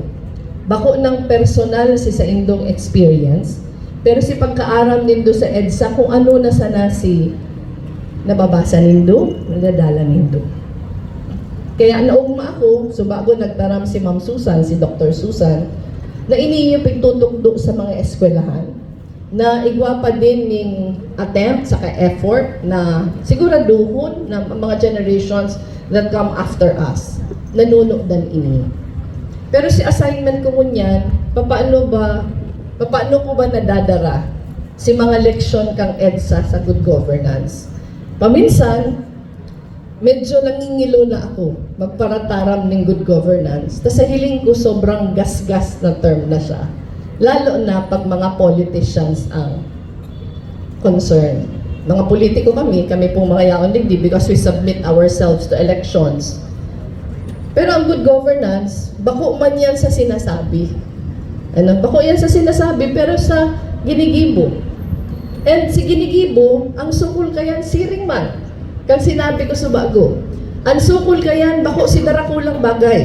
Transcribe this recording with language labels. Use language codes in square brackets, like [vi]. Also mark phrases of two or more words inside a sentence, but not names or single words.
[bik] Bako ng personal si sa indong experience, pero si pagkaaram nindo sa EDSA kung ano na sana si nababasa nindo, nadadala nindo. Kaya naugma ako, so bago nagtaram si Ma'am Susan, si Dr. Susan, na iniyo pagtutukdo sa mga eskwelahan, na igwa pa din ning attempt saka effort na siguraduhon na mga [en] generations that come after us [bik] nanunokdan ini. Pero si assignment ko ngunyan, paano ko ba nadadara si mga leksyon kang EDSA sa [en] good governance? [bik] Paminsan, medyo nangingilo na ako magparataram ng [en] good governance. [bik] Tas sa hiling ko sobrang gas-gas na term na siya. Lalo na pag mga politicians ang concern. Mga politiko kami pong mga yaon digdi [en] because we submit ourselves to elections. [bik] Pero ang [en] good governance, [bik] bako man yan sa sinasabi. Bako yan sa sinasabi pero sa ginigibo. And si ginigibo, ang sukol kayan siring man. Kang sinabi ko sa bago, ang sukol kayan, bako si darakulang bagay.